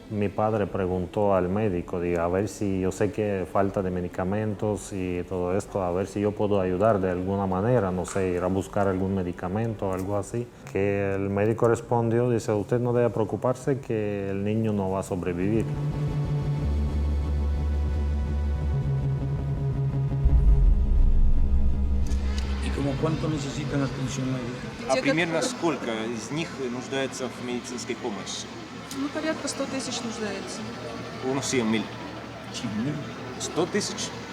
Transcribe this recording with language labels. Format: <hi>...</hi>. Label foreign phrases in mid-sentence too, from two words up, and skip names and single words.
<es>Mi padre preguntó al médico, diga, a ver si yo sé que falta de medicamentos y todo esto, a ver si yo puedo ayudar de alguna manera, no sé, ir a buscar algún medicamento o algo así. Que el médico respondió, dice, usted no debe preocuparse que el niño no va a sobrevivir. Y como cuánto necesitan atención médica?</es> <ru>А примерно сколько из них нуждается в медицинской помощи? Ну, порядка 100 тысяч нуждается.</ru> <es>Unos 100.000. 100 тысяч?</es>